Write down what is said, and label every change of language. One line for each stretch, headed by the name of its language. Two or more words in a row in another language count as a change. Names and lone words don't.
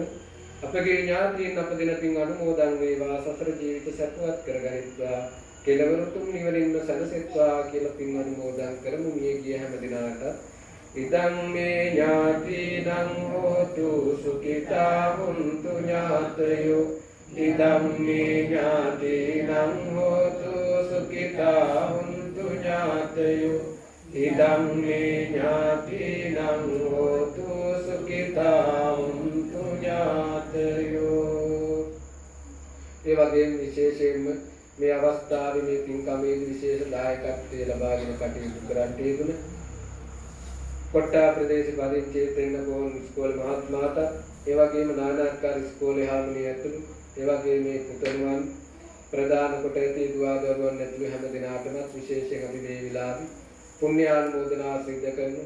Sinhala: අපගේ ඥාතීන් අප දෙන පින් අනුමෝදන් වේවා. සසර ජීවිත සැපවත් කරගනිත්වා. කෙලවර තුන් නිවනින්ම සැනසෙත්වා කියලා පින් අනුමෝදන් කරමු. මිය ගිය හැම දෙනාට
Pali: ඉදං මේ ඥාතිනං හෝතු සුඛිතා හුන්තු ඥාතයෝ ඉදං මේ ඥාතිනං හෝතු සුඛිතා හුන්තු ඥාතයෝ ඉදං මේ ඥාතිනං හෝතු සුඛිතා හුන්තු ඥාතයෝ.
Sinhala: ඒ වගේම විශේෂයෙන්ම මේ අවස්ථාවේ මේ පින්කමේ විශේෂ දායකත්වයේ ලබාගෙන කටයුතු කරන්නට යෙදුන කොට්ටා ප්‍රදේශ පරිච්ඡේදයෙන් ගෝන් ඉස්කෝල මහත්මයාට ඒ වගේම නානාකාර ඉස්කෝලේ හාමුදුරුවෝ ඇතුළු ඒ වගේම මේ පුතණුවන් ප්‍රදාන කොට ඇති දුවා දරුවන් ඇතුළු හැම දිනාටම විශේෂයෙන් අපි මේ විලාපි පුණ්‍යානුමෝදනා සිදු කරමු.